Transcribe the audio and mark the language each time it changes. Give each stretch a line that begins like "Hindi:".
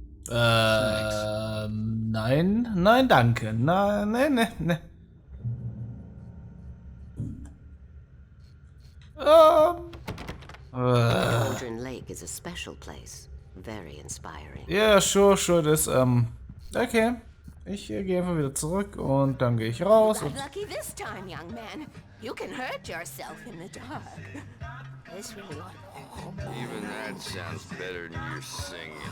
German: Nein, nein, danke. Nein, nein, nein, nein.
English: Cauldron Lake is a special place. Very inspiring.
German: Ja, sure, das, okay. Ich gehe einfach wieder zurück und dann gehe ich raus. Und
English: Lucky this time, young man. You can hurt yourself in the dark. This really ought. Even that sounds better than your singing.